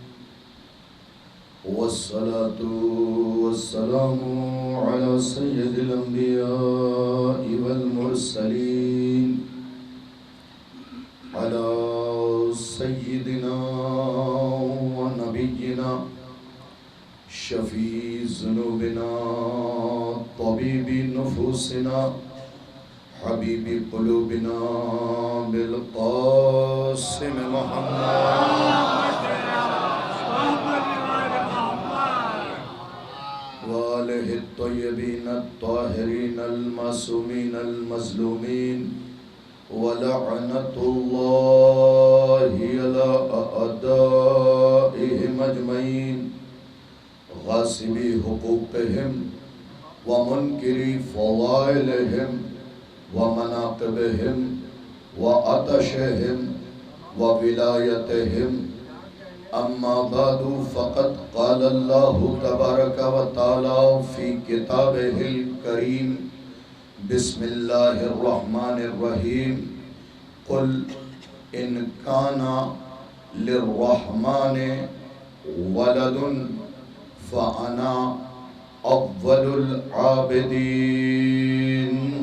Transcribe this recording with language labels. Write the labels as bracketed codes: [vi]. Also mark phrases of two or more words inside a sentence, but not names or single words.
[ar] والصلاة والسلام على سيد الأنبياء و المرسلين على سيدنا و نبينا شفيع ذنوبنا طبيب نفوسنا حبيب قلوبنا أبي القاسم محمد وآله الطيبين الطاهرين المعصومين المظلومين و لعنة الله على أعدائهم أجمعين غاصبي حقوقهم و منكري فضائلهم و مناقبهم و عطشهم و ولايتهم. أما بعد فقد قال الله تبارك و تعالى في كتابه الكريم. بسم الله الرحمن الرحيم. قل إن كان للرحمن ولد فأنا أول العابدين.